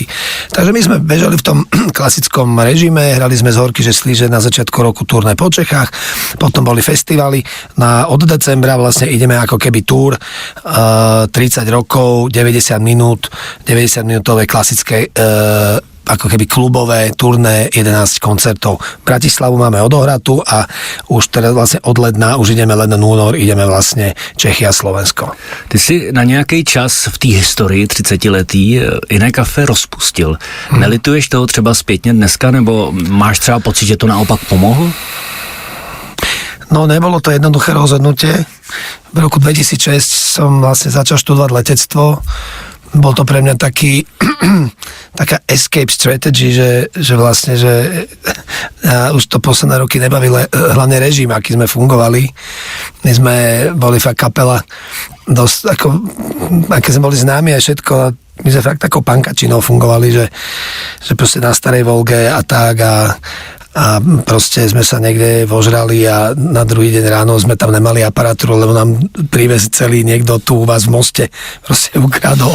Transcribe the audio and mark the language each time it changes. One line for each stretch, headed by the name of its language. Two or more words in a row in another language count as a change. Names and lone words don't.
Slovak: Takže my sme bežali v tom klasickom režime, hrali sme z Horky, že slíže na začiatku roku turné po Čechách, potom boli festivaly od decembra vlastne ideme ako keby túr 30 rokov, 90 minútové klasické ako keby klubové turné, 11 koncertov. Bratislavu máme odohratú a už teraz vlastne od ledna, už ideme len na únor, ideme vlastne Čechy a Slovensko.
Czech: Ty si na nějaký čas v té historii 30-letý Iné kafe rozpustil. Nelituješ toho třeba zpětně dneska, nebo máš třeba pocit, že to naopak pomohlo?
Slovak: No, nebolo to jednoduché rozhodnutie. V roku 2006 som vlastne začal študovať letectvo. Bol to pre mňa taká
English: escape strategy,
Slovak: že vlastne, že už to posledné roky nebavilo hlavne režim, aký sme fungovali. My sme boli fakt kapela dosť, aké sme boli známi a všetko. My sme fakt takou pankačinou fungovali, že proste na Starej Volge a tak a proste sme sa niekde vožrali a na druhý deň ráno sme tam nemali aparatúru, lebo nám privez celý niekto tu u vás v Moste proste ukradol.